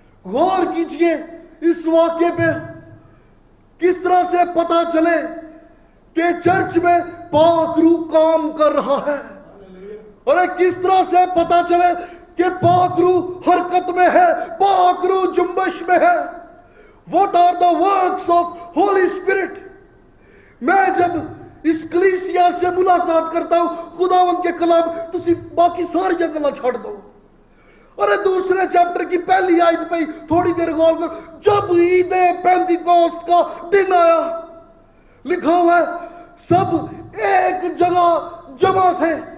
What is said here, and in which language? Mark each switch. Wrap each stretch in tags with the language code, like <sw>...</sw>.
<hi>गौर कीजिए इस वाक्य पे, किस तरह से पता चले कि चर्च में पाक रूह काम कर रहा है। और किस तरह से पता चले कि पाक रूह हरकत में है, पाक रूह जुम्बश में है।</hi> <en>What are the works of Holy Spirit?</en> <hi>मैं जब इस कलीसिया से मुलाकात करता हूं, खुदावंद के कलाम,</hi> <pa>तुसी बाकी सारी गल्लां छड़ दो।</pa> <hi>अरे दूसरे चैप्टर की पहली आयत पे थोड़ी देर गौर कर। जब ईद पेंतिकोस्त का दिन आया, लिखा हुआ है सब एक जगह जमा थे।</hi>